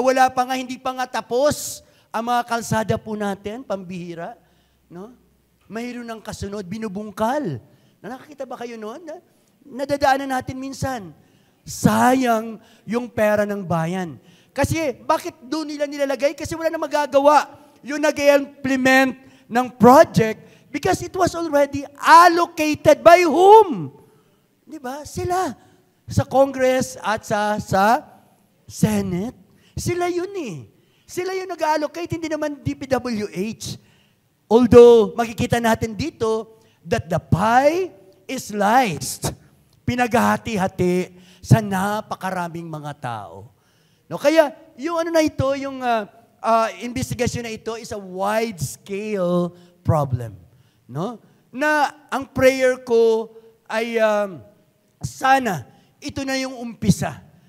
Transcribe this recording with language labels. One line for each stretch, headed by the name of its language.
Filipino: Wala pa nga, hindi pa nga tapos ang mga kalsada po natin, pambihira. No? Mayroon ng kasunod, binubungkal. Nakakita ba kayo noon? Nadadaanan natin minsan. Sayang yung pera ng bayan. Kasi, bakit doon nila nilalagay? Kasi wala na magagawa yung nag-implement ng project
English: because it was already allocated by whom?
Filipino: Di ba? Sila. Sa Congress at sa Senate. Sila yun eh. Sila yung nag-allocate, hindi naman DPWH.
English: Although,
Filipino: makikita natin dito
English: that the pie is sliced.
Filipino: Pinaghahati-hati sa napakaraming mga tao. No, kaya yung ano na ito, yung investigation na ito
English: is a wide-scale problem.
Filipino: No? Na ang prayer ko ay sana ito na yung umpisa.